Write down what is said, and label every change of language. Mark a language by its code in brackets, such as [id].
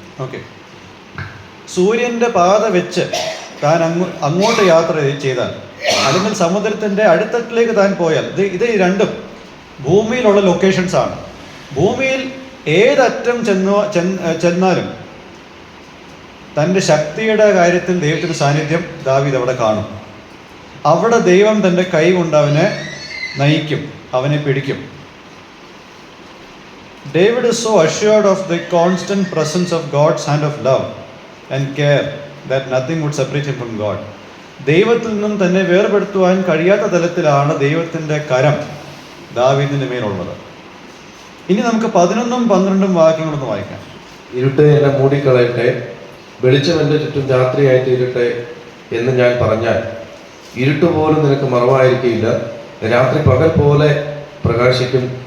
[ml] Okay, സൂര്യൻ്റെ പാത വെച്ച് താൻ അങ്ങോട്ട് യാത്ര ചെയ്താൽ, അല്ലെങ്കിൽ സമുദ്രത്തിൻ്റെ അടിത്തട്ടിലേക്ക് താൻ പോയാൽ, ഇത് ഈ 2 ഭൂമിയിലുള്ള ലൊക്കേഷൻസ് ആണ്. ഭൂമിയിൽ ഏതറ്റം ചെന്നാലും തൻ്റെ ശക്തിയുടെ കാര്യത്തിൽ ദൈവത്തിൻ്റെ സാന്നിധ്യം ദാവീദ് അവിടെ കാണും. അവിടെ ദൈവം തൻ്റെ കൈ കൊണ്ട് അവനെ നയിക്കും, അവനെ പിടിക്കും. [en] David is so assured of the constant presence of God's hand of love and care that nothing would separate him from God. [ml] ദൈവത്തിൽ നിന്നും തന്നെ വേർപെടുത്തുവാൻ കഴിയാത്ത തലത്തിലാണ് ദൈവത്തിൻ്റെ കരം ദാവീദിൻ്റെ മേലുള്ളത്. ഇനി നമുക്ക് 11ഉം 12ഉം വാക്യങ്ങളൊന്ന് വായിക്കാം. ഇരുട്ട് എന്നെ മൂടിക്കളയട്ടെ, വെളിച്ചം എൻ്റെ ചുറ്റും രാത്രിയായി തീരട്ടെ എന്ന് ഞാൻ പറഞ്ഞാൽ ഇരുട്ടുപോലും നിനക്ക് മറവായിരിക്കില്ല. രാത്രി പകൽ പോലെ പ്രകാശിക്കും,